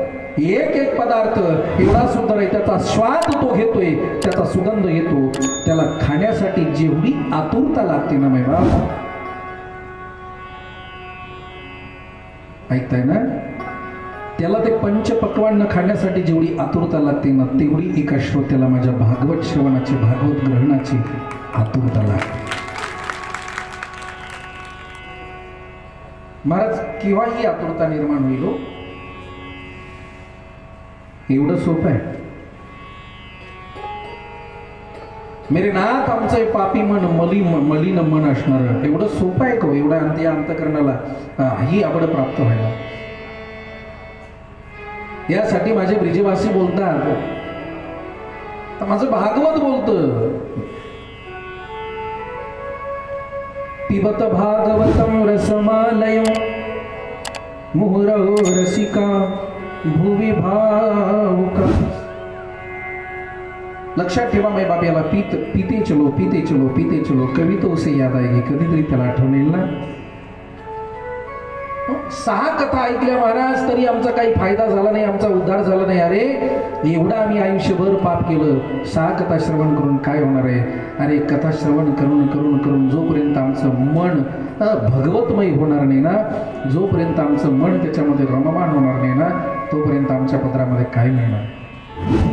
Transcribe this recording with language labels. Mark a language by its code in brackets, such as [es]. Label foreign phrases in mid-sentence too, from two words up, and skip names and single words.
[mr] एक एक पदार्थ एवढा सुंदर आहे, त्याचा स्वाद तो घेतोय, त्याचा सुगंध येतो, त्याला खाण्यासाठी जेवढी आतुरता लागते ना मेवा, ऐकताय ना, त्याला ते पंचपक्वान्न खाण्यासाठी जेवढी आतुरता लागते ना, तेवढी एका श्रोत्याला माझ्या भागवत श्रवणाची, भागवत ग्रहणाची आतुरता लागते. महाराज केव्हा ही आतुरता निर्माण होईल? एवढं सोपं आहे. [hi] मेरे नाथ [mr] आमचं पापी मन, मलिन मन असणार, एवढं सोपं आहे का? एवढा अंतकरणाला ही आवड प्राप्त व्हायला. यासाठी माझे ब्रिजवासी बोलतात, तर माझं भागवत बोलतं, [sa] पिबत भागवतम रसमालय मुहुरहो रसिका भुवि भावुका. [mr] लक्षात ठेवा मै बाप, याला [hi] पीते चलो पीते चलो पीते चलो, कभी तो उसे याद आएगी, [mr] कधीतरी त्याला आठवण येईल ना. 6 कथा ऐकल्या महाराज, तरी आमचा काही फायदा झाला नाही, आमचा उद्धार झाला नाही. अरे एवढं आम्ही आयुष्यभर पाप केलं, 6 कथा श्रवण करून काय होणार आहे? अरे कथा श्रवण करून करून करून जोपर्यंत आमचं मन भगवतमय होणार नाही ना, जोपर्यंत आमचं मन त्याच्यामध्ये रममाण होणार नाही ना, तोपर्यंत आमच्या पत्रामध्ये काय मिळणार?